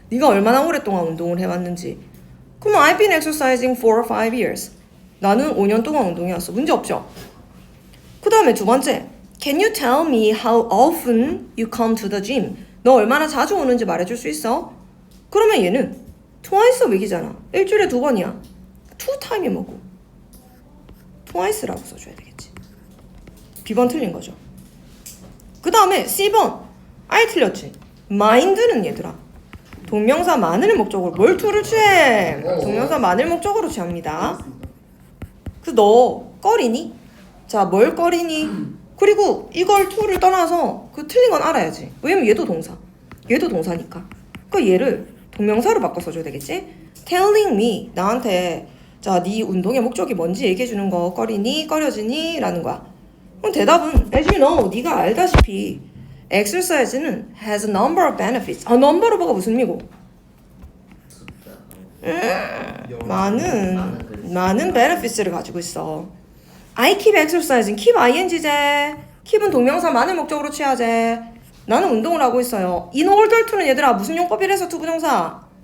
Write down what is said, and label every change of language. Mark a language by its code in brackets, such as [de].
[ko] 네가 얼마나 오랫동안 운동을 해왔는지. 그럼 [en] I've been exercising for 5 years. [ko] 나는 5년 동안 운동해왔어. 문제 없죠? 그 다음에 두 번째. [en] Can you tell me how often you come to the gym? [ko] 너 얼마나 자주 오는지 말해줄 수 있어? 그러면 얘는 [en] twice a week [ko] 이잖아. 일주일에 2번이야. two time이 뭐고? twice라고 써줘야 되겠지. B번 틀린 거죠. 그 다음에 C번. 아예 틀렸지. mind는 얘들아. 동명사 만을 목적으로 뭘 to를 취해? 동명사 만을 목적으로 취합니다. 그래서 너 꺼리니? 자, 뭘 꺼리니? 그리고 이걸 to를 떠나서 그 틀린 건 알아야지. 왜냐면 얘도 동사. 얘도 동사니까. 그러니까 얘를 동명사로 바꿔 써줘야 되겠지? [en] telling me. [ko] 나한테 자, 네 운동의 목적이 뭔지 얘기해 주는 거. 꺼리니? 꺼려지니? 라는 거야. 그럼 대답은 [en] as you know. [ko] 네가 알다시피 [en] exercise는 has a number of benefits. [ko] numberof가 무슨 의미고? 많은 benefits를 가지고 있어. [en] I keep exercising. keep ing제. [ko] keep은 동명사 만을 목적으로 취하제. 나는 운동을 하고 있어요. in order to는 얘들아 무슨 용법이라서 투부정사?